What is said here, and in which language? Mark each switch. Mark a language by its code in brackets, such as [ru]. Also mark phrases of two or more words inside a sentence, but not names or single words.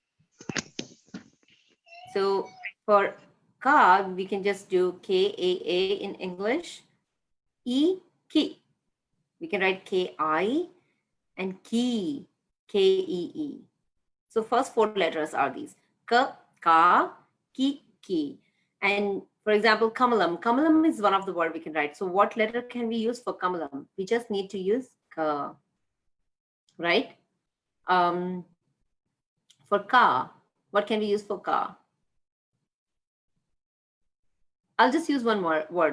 [en] So for ka, we can just do K-A-A in English. E, ki. We can write K-I and ki, K-E-E. So first four letters are these. Ka, ka, ki, ki. And for example, kamalam. Kamalam is one of the word we can write. So what letter can we use for kamalam? We just need to use ka, right? For ka, what can we use for ka? I'll just use one more word.